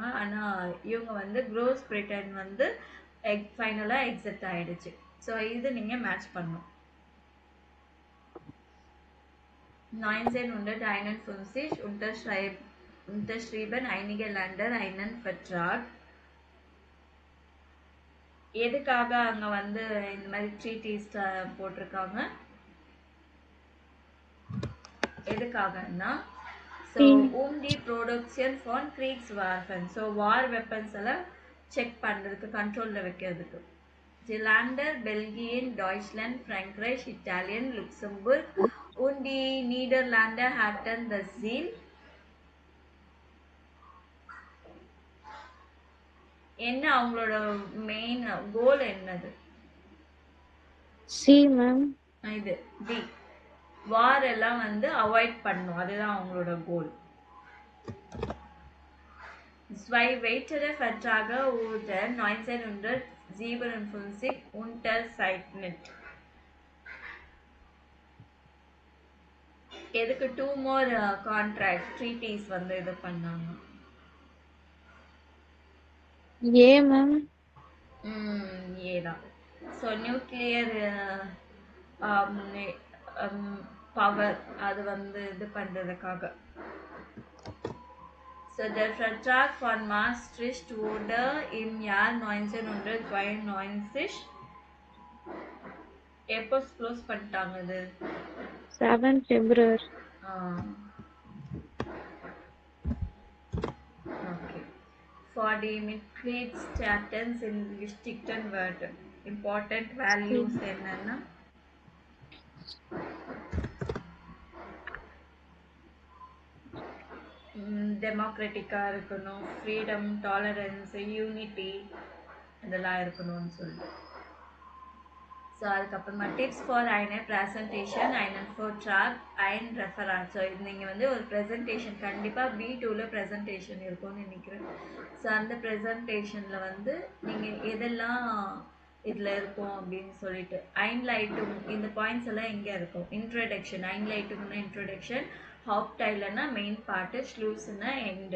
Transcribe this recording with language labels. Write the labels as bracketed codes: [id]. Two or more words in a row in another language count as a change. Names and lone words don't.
[ta] ஆனால் இவங்க வந்து க்ரோஸ் பிரிட்டன் வந்து [en] finally exit [ta] ஆகிடுச்சு. ஸோ இது நீங்கள் மேட்ச் பண்ணணும். [de] 1951 unterschrieben einige Länder einen Vertrag. [ta] எதுக்காக அங்கே வந்து இந்த மாதிரி ட்ரீட்டிஸ் போட்டிருக்காங்க, எதுக்காகன்னா [en] so the production for [ta] Kriegswaffen, [en] so war weapons [ta] எல்லாம் செக் பண்ணுறதுக்கு, கண்ட்ரோலில் வைக்கிறதுக்கு. [de] Länder Belgien, Deutschland, Frankreich, Italien, Luxemburg und die Niederlande hatten das Ziel. [ta] என்ன அவங்களோட [en] main goal [ta] என்னது? [en] C ma'am. [ta] இது டி, வார் எல்லாம் வந்து அவாய்ட் பண்ணும், அதுதான் அவங்களோட கோல். [de] Zwei weitere Verträge wurden 1957 unterzeichnet. [ta] எதுக்கு [en] 2 more contract treaties [ta] வந்து இது பண்ணாங்க? [en] A ma'am. [ta] ஏதான். [en] so nuclear power [ta] அது வந்து இது பண்றதுக்காக. [de] So der Vertrag von Maastricht wurde im Jahr 1992 [ta] எப்போ க்ளோஸ் பண்ணிட்டாங்க இது? [en] 7 February. Okay. For the [de] Mitgliedstaaten in wichtigsten Wörter. [en] Important values [ta] என்னன்னா டெமோக்ராட்டிக்காக இருக்கணும், [en] freedom, tolerance, unity [ta] இதெல்லாம் இருக்கணும்னு சொல்லிட்டு. [de] ஸோ அதுக்கப்புறமா [en] tips for [de] eine Präsentation, einen Vortrag, ein Referat. [ta] ஸோ இது நீங்கள் வந்து ஒரு ப்ரெசன்டேஷன் கண்டிப்பாக B2ல் ப்ரெசன்டேஷன் இருக்கும்னு நினைக்கிறேன். ஸோ அந்த ப்ரெசன்டேஷனில் வந்து நீங்கள் எதெல்லாம் இதில் இருக்கும் அப்படின்னு சொல்லிட்டு ஐன்லைட்டும் இந்த பாயிண்ட்ஸ் எல்லாம் எங்கே இருக்கும்? இன்ட்ரடக்ஷன், ஐன்லைட்டும்னா இன்ட்ரடக்ஷன், ஹாப்டைலனா [en] main part, [ta] ஸ்லூஸ்னா எண்டு.